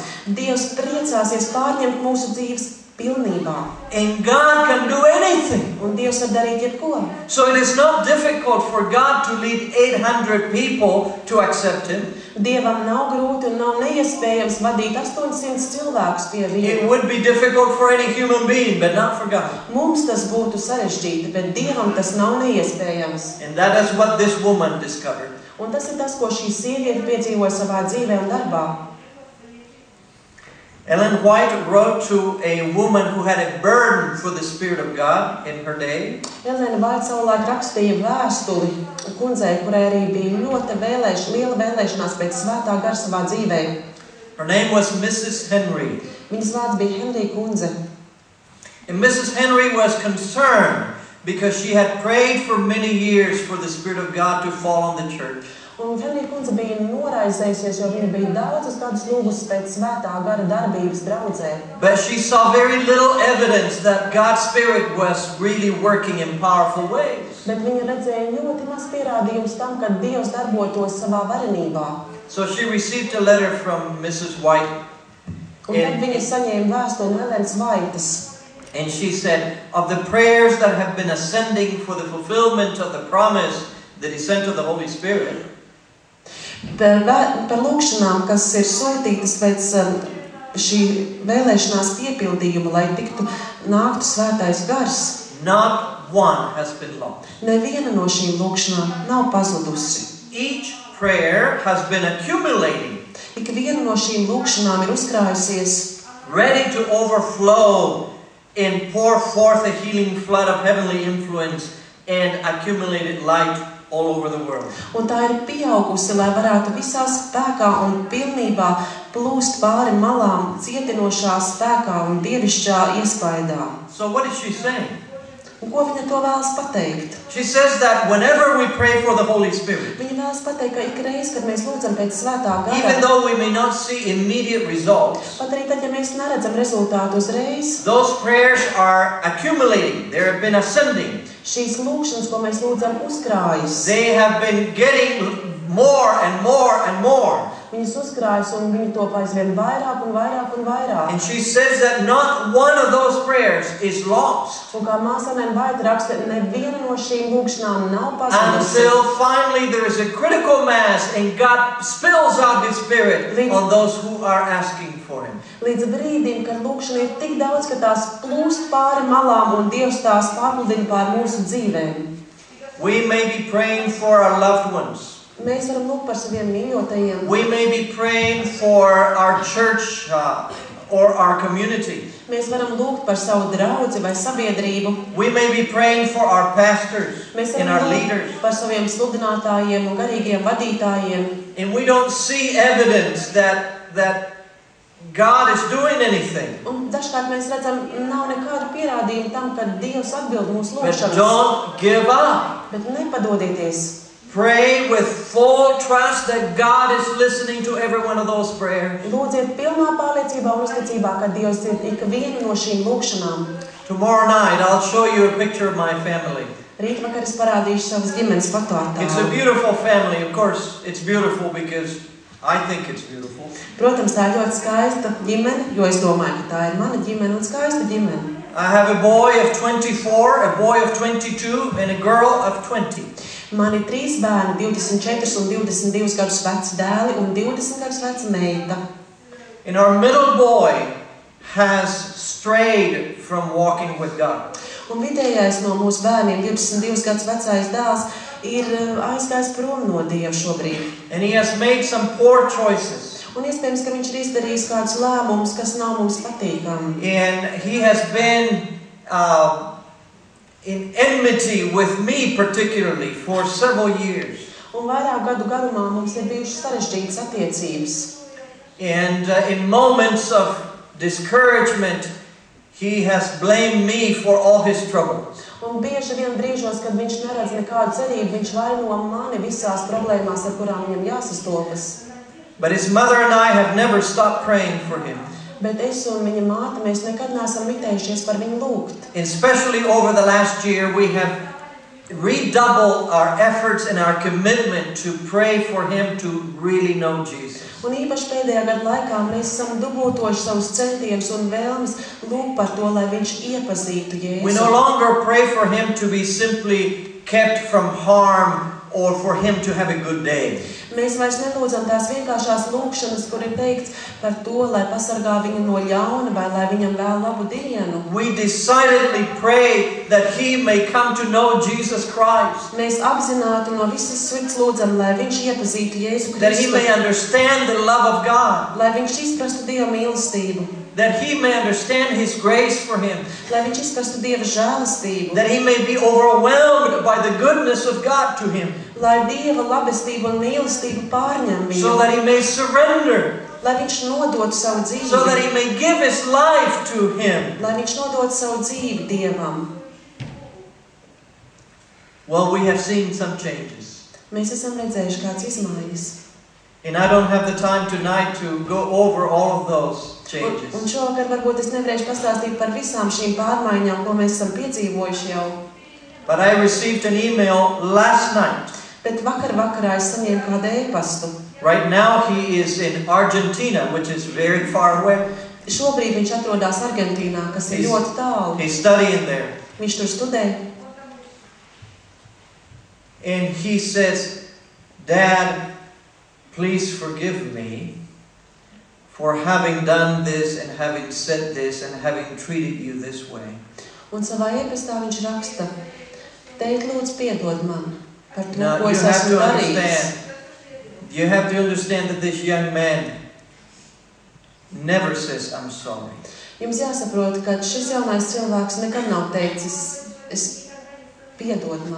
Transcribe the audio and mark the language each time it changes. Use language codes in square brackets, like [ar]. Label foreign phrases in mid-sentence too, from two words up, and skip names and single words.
[lv] Dievs priecāsies pārņemt mūsu dzīves pilnībā. [en] And God can do anything. [lv] Un Dievs var darīt jebko. [en] So it is not difficult for God to lead 800 people to accept Him. [lv] Dievam nav grūti un nav neiespējams vadīt 800 cilvēkus pie [en] It [lv] viņa. [en] would be difficult for any human being, but not for God. [lv] Mums tas būtu sarežģīti, bet Dievam tas nav neiespējams. [en] And that is what this woman discovered. [lv] Un tas ir tas, ko šī sieviete piedzīvoja savā dzīvē un darbā. [en] Ellen White wrote to a woman who had a burden for the Spirit of God in her day. [lv] Elena Vaita savulaik rakstīja vēstuli kundzei, kurai arī bija ļoti liela vēlēšanās pēc svētā gara savā dzīvē. [en] Her name was Mrs. Henry. [lv] Viņas vārds bija Henrija kundze. [en] And Mrs. Henry was concerned because she had prayed for many years for the Spirit of God to fall on the church. [lv] Un Henrija kundze bija noraizējusies, jo viņa bija daudzus gadus lūgusi pēc svētā gara darbības draudzē. [en] But she saw very little evidence that God's Spirit was really working in powerful ways. [lv] Bet viņa redzēja ļoti maz pierādījums tam, ka Dievs darbotos savā varenībā. [en] So she received a letter from Mrs. White. [lv] Un tad viņa saņēma vēstuli no Elenas Vaitas. [en] And she said, of the prayers that have been ascending for the fulfillment of the promise, the descent of the Holy Spirit, [lv] Par lūkšanām, kas ir sūtītas pēc šī vēlēšanās piepildījuma, lai nāktu svētais gars, [en] not one has been lost. [lv] neviena no šīm lūkšanām nav pazudusi. [en] Each prayer has been accumulating, [lv] Ik viena no šīm lūkšanām ir uzkrājusies, [en] ready to overflow and pour forth a healing flood of heavenly influence and accumulated light all over the world. [lv] un tā ir pieaugusi, lai varētu visā spēkā un pilnībā plūst pāri malām cietinošā spēkā un dievišķā iespaidā. [en] So what is she saying? [lv] Un ko viņa to vēlas pateikt? [en] She says that whenever we pray for the Holy Spirit, [lv] Viņa vēlas pateikt, ka ikreiz, kad mēs lūdzam pēc svētā [en] even [lv] gara, [en] though we may not see immediate results, [lv] pat arī tad, ja mēs neredzam rezultātu uzreiz, [en] those prayers are accumulating. They have been ascending. [lv] šīs lūkšanas, ko mēs lūdzam, uzkrājas. [en] They have been getting more and more and more. [lv] Viņas uzkrājas un viņi top aizvien vairāk un vairāk un vairāk. [en] And she says that not one of those prayers is lost [lv] Un kā māsa Elena Vaita raksta, neviena no šīm lūkšanām nav pazudusi. [en] until finally there is a critical mass and God spills out His Spirit on those who are asking for Him. [lv] Līdz brīdim, kad lūkšana ir tik daudz, ka tās plūst pāri malām un Dievs tās pārpludina pār mūsu dzīvēm. [en] We may be praying for our loved ones. [lv] Mēs varam lūgt par saviem mīļotajiem. [en] We may be praying for our church or our community. [lv] Mēs varam lūgt par savu draudzi vai sabiedrību. [en] We may be praying for our pastors [lv] Mēs [en] and [lv] varam [en] our [lv] lūgt [en] leaders. [lv] par saviem sludinātājiem un garīgiem vadītājiem. [en] And we don't see evidence that God is doing anything. [lv] Un dažkārt mēs redzam, nav nekādu pierādījumu tam, ka Dievs atbild mūsu [en] But [lv] lūgšanas. [en] don't give up. [lv] Bet nepadodieties. [en] Pray with full trust that God is listening to every one of those prayers. [lv] Lūdziet pilnā pārliecībā un uzticībā, ka Dievs dzird ikvienu no šīm lūkšanām. [en] Tomorrow night I'll show you a picture of my family. [lv] Rīt vakar es parādīšu savas ģimenes fotoattēlu. [en] It's a beautiful family. Of course, it's beautiful because I think it's beautiful. [lv] Protams, tā ir ļoti skaista ģimene, jo es domāju, ka tā ir mana ģimene un skaista ģimene. [en] I have a boy of 24, a boy of 22, and a girl of 20. [lv] Man ir 3 bērni, 24 un 22 gadus veci dēli un 20 gadus veca meita. [en] And our middle boy has strayed from walking with God. [lv] Un vidējais no mūsu bērniem, 22 gadus vecais dēls, ir aizgājis prom no Dieva šobrīd. [en] And he has made some poor choices. [lv] Un iespējams, ka viņš ir izdarījis kādus lēmumus, kas nav mums patīkami. [en] And he has been in enmity with me particularly for several years. [lv] Un vairāk gadu garumā mums ir bijušas sarežģītas attiecības. [en] And in moments of discouragement, he has blamed me for all his troubles. [lv] Un bieži vien brīžos, kad viņš neredz nekādu cerību, viņš vaino mani visās problēmās, ar kurām viņam jāsastopas. [en] But his mother and I have never stopped praying for him. [lv] Bet es un viņa māte, mēs nekad neesam mitējušies par viņu lūgt. [en] Especially over the last year, we have redoubled our efforts and our commitment to pray for him to really know Jesus. [lv] Un īpaši pēdējā gada laikā mēs esam dubultojuši savus centienus un vēlmes lūgt par to, lai viņš iepazītu Jēzu. [en] We no longer pray for him to be simply kept from harm or for him to have a good day. [lv] Mēs vairs nelūdzam tās vienkāršās lūkšanas, kur ir teikts par to, lai pasargā viņu no ļauna vai lai viņam vēl labu dienu. [en] We decidedly pray that he may come to know Jesus Christ. [lv] Mēs apzināti no visas sirds lūdzam, lai viņš iepazītu Jēzu Kristu. [en] That he may understand the love of God. [lv] Lai viņš izprastu Dieva mīlestību. [en] That he may understand his grace for him. [lv] Lai viņš izprastu Dieva žēlastību. [en] That he may be overwhelmed by the goodness of God to him. [lv] Lai Dieva labestība un mīlestība pārņem viņu. [en] So that he may surrender. [lv] Lai viņš nodod savu dzīvi. [en] So that he may give his life to him. [lv] Lai viņš nodod savu dzīvi Dievam. [en] Well, we have seen some changes. [lv] Mēs esam redzējuši kādas izmaiņas. [en] And I don't have the time tonight to go over all of those changes. [lv] Un šovakar varbūt es nevarēšu pastāstīt par visām šīm pārmaiņām, ko mēs esam piedzīvojuši jau. [en] But I received an email last night. [lv] Bet vakarā es saņēmu kādu e-pastu. [en] Right now he is in Argentina, which is very far away. [lv] Šobrīd viņš atrodas Argentīnā, kas ir ļoti tālu. [en] He's studying there. [lv] Viņš tur studē. [en] And he says, Dad, please forgive me for having done this and having said this and having treated you this way. [lv] Un savā e-pastā viņš raksta, tēt lūdzu piedod man par to, [en] Now, [lv] ko es esmu darījis. [en] You have to understand that this young man never says, I'm sorry. [lv] Jums jāsaprot, ka šis jaunais cilvēks nekad nav teicis, es piedod man.